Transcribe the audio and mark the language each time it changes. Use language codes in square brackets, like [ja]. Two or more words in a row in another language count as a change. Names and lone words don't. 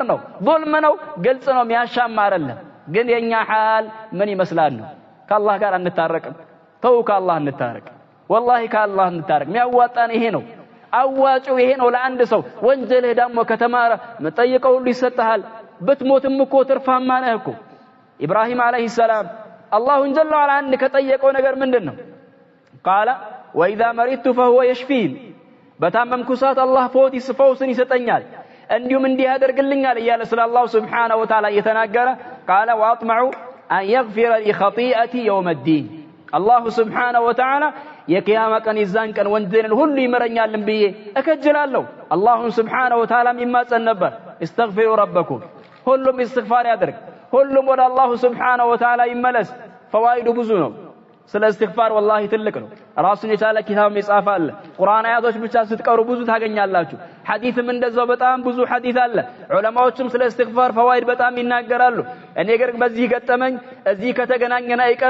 [am] ነው ዙልም ነው ግልጽ ነው የሚያሻማ አይደለም ግን የኛ ሐል ምን ይመስላል ነው ከአላህ ጋር እንታረቅም ተው ከአላህ እንታረቅ والله ከአላህ እንታረቅ የሚያዋጣን ይሄ ነው አዋጭው ይሄ ነው ለአንድ ሰው ወንጀልህ ደግሞ ከተማረ መጠየቀው ሁሉ ይሰጣል ብትሞትም እኮ ትርፋማ ነህ እኮ ኢብራሂም [ar] عليه السلام الله جل وعلا [am] አንድ ከጠየቀው ነገር ምንድነው [ar] قال واذا مرضت فهو يشفين [am] በታመምኩ ሰዓት አላህ ፈውስን ይሰጠኛል እንዲሁም እንዲህ ያደርግልኛል እያለ ስለ አላህ [ar] سبحانه وتعالى [am] እየተናገረ [ar] قال واطمع ان يغفر لي خطيئتي يوم الدين الله سبحانه وتعالى [am] የቂያማ ቀን ይዛን ቀን ወንጀልን ሁሉ ይመረኛልን ብዬ እከጅላለሁ አላህ [ar] سبحانه وتعالى [am] ይማጸን ነበር [ar] استغفروا ربكم [am] ሁሉም استغفار ያድርግ ሁሉም ወደ አላህ [ar] سبحانه وتعالى [am] ይመለስ ፈዋይዱ ብዙ ነው ስለ እስትግፋር ወላሂ ትልቅ ነው ራሱን የቻለ ኪታብ መጻፍ አለ ቁርአን አያቶች ብቻ ስትቀሩ ብዙ ታገኛላችሁ ሐዲስም እንደዛው በጣም ብዙ ሐዲስ አለ ዑለማዎችም ስለ እስትግፋር ፈዋይድ በጣም ይናገራሉ እኔ ግን በዚህ ገጠመኝ እዚህ ከተገናኘና አይቀር